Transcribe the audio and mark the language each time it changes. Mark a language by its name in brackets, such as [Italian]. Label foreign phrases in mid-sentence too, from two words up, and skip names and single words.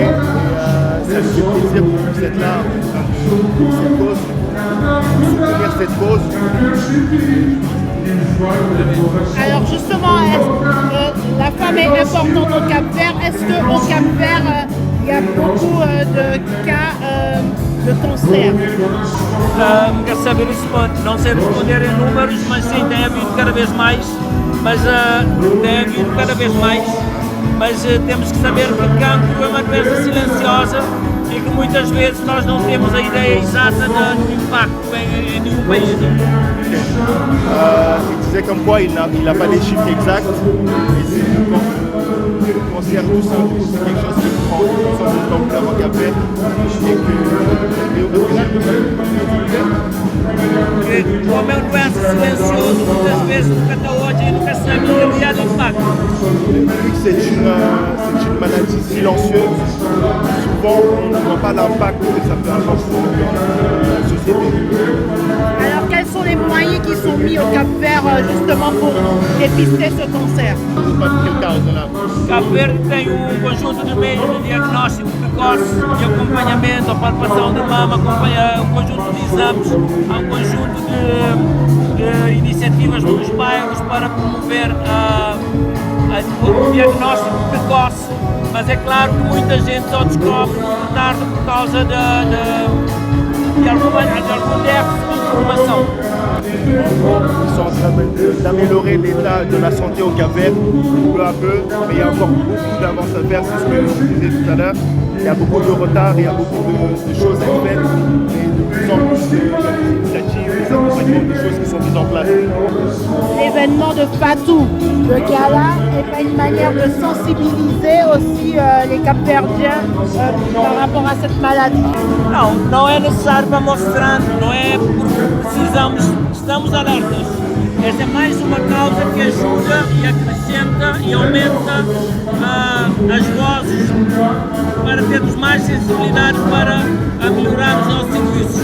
[French] Et ça lui fait plaisir pour nous d'être là pour cette cause, pour soutenir cette cause. Alors justement, la femme est importante au Cap-Vert. Est-ce qu'au Cap-Vert, il y a beaucoup de cas de cancer? [Portuguese] Quer saber não sei responder em números, mas sim, tem havido cada vez mais, mas temos que saber que o cancro é uma doença silenciosa e que muitas vezes nós não temos a ideia exata do impacto em nenhum país. [French] Il disait comme quoi il n'a pas les chiffres exacts, mais c'est le cancer du sein, c'est quelque chose qui prend plus d'ampleur au Cap-Vert [Portuguese] Como é uma doença silenciosa, muitas vezes nunca está hoje e nunca sabe o real impacto. [French] Vu que c'est une maladie silencieuse, souvent on ne voit pas l'impact que ça peut avoir sur la société. Alors quels sont les moyens qui sont mis au Cap-Vert justement pour dépister ce cancer? [Portuguese] Cabo Verde tem conjunto de meios de diagnóstico precoce, de acompanhamento, a palpação de mama, um conjunto de exames, há um conjunto de iniciativas nos bairros para promover o diagnóstico precoce, mas é claro que muita gente só descobre tarde por causa de algum déficit de informação. [French] Ils sont en train d'améliorer l'état de la santé au Cap-Vert peu à peu, mais il y a encore beaucoup d'avance à faire, c'est ce que je disais tout à l'heure. Il y a beaucoup de retard, il y a beaucoup de choses à faire, et de plus en plus d'initiatives, des accompagnements, des choses qui sont mises en place. L'événement de Fatou, le gala, n'est pas une manière de sensibiliser aussi les Cap-Verdiens par rapport à cette maladie? [Portuguese] Não é necessário para mostrar, não é porque estamos alertas. Esta é mais uma causa que ajuda e acrescenta e aumenta as vozes para termos mais sensibilidade para melhorar os nossos serviços.